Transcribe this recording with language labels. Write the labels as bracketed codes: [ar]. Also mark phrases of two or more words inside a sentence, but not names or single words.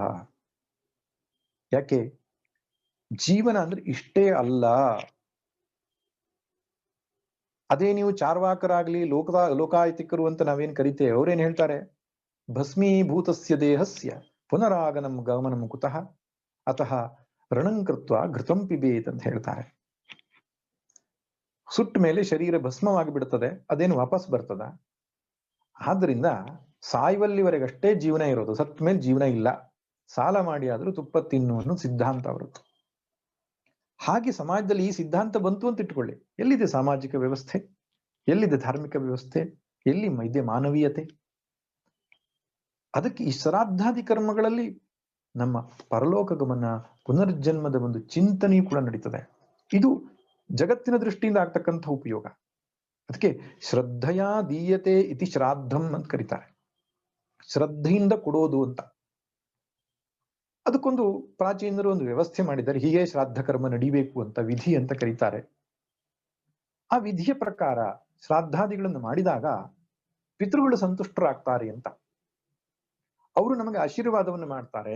[kn] ಯಾಕೆ? ಜೀವನ ಅಂದ್ರೆ ಇಷ್ಟೇ ಅಲ್ಲ. ಅದೇ ನೀವು ಚಾರ್ವಾಕರಾಗ್ಲಿ, ಲೋಕಾಯತಿಕರು ಅಂತ ನಾವೇನ್ ಕರಿತೇವೆ, ಅವ್ರೇನ್ ಹೇಳ್ತಾರೆ? [sa] ಭಸ್ಮೀಭೂತಸ್ಯ ದೇಹಸ್ಯ ಪುನರಾಗನಂ ಗಮನಂ ಕುತಃ ಅತಃ ರಣಂಕೃತ್ವ ಘೃತಂ ಪಿಬೇತ್ [kn] ಅಂತ ಹೇಳ್ತಾರೆ. ಸುಟ್ಟ ಮೇಲೆ ಶರೀರ ಭಸ್ಮವಾಗಿ ಬಿಡ್ತದೆ, ಅದೇನು ವಾಪಸ್ ಬರ್ತದ? ಆದ್ರಿಂದ ಸಾಯುವಲ್ಲಿವರೆಗಷ್ಟೇ ಜೀವನ ಇರೋದು, ಸತ್ ಮೇಲೆ ಜೀವನ ಇಲ್ಲ. ಸಾಲ ಮಾಡಿ ಆದ್ರೂ ತುಪ್ಪ ತಿನ್ನು ಅನ್ನೋ ಸಿದ್ಧಾಂತ ಅವರದ್ದು. ಹಾಗೆ ಸಮಾಜದಲ್ಲಿ ಈ ಸಿದ್ಧಾಂತ ಬಂತು ಅಂತ ಇಟ್ಕೊಳ್ಳಿ, ಎಲ್ಲಿದೆ ಸಾಮಾಜಿಕ ವ್ಯವಸ್ಥೆ? ಎಲ್ಲಿದೆ ಧಾರ್ಮಿಕ ವ್ಯವಸ್ಥೆ? ಎಲ್ಲಿ ಇದೆ ಮಾನವೀಯತೆ? ಅದಕ್ಕೆ ಈ ಶ್ರಾದ್ದಾದಿ ಕರ್ಮಗಳಲ್ಲಿ ನಮ್ಮ ಪರಲೋಕ ಗಮನ, ಪುನರ್ಜನ್ಮದ ಒಂದು ಚಿಂತನೆಯೂ ಕೂಡ ನಡೀತದೆ. ಇದು ಜಗತ್ತಿನ ದೃಷ್ಟಿಯಿಂದ ಆಗ್ತಕ್ಕಂಥ ಉಪಯೋಗ. [sa] ಅದಕ್ಕೆ ಶ್ರದ್ಧೆಯ ದೀಯತೆ ಇತಿ ಶ್ರಾದ್ದಂ [kn] ಅಂತ ಕರೀತಾರೆ. ಶ್ರದ್ಧೆಯಿಂದ ಕೊಡೋದು ಅಂತ. ಅದಕ್ಕೊಂದು ಪ್ರಾಚೀನರು ಒಂದು ವ್ಯವಸ್ಥೆ ಮಾಡಿದ್ದಾರೆ, ಹೀಗೆ ಶ್ರಾದ್ದ ಕರ್ಮ ನಡಿಬೇಕು ಅಂತ ವಿಧಿ ಅಂತ ಕರೀತಾರೆ. ಆ ವಿಧಿಯ ಪ್ರಕಾರ ಶ್ರಾದ್ದಾದಿಗಳನ್ನು ಮಾಡಿದಾಗ ಪಿತೃಗಳು ಸಂತುಷ್ಟರಾಗ್ತಾರೆ ಅಂತ, ಅವರು ನಮಗೆ ಆಶೀರ್ವಾದವನ್ನು ಮಾಡ್ತಾರೆ.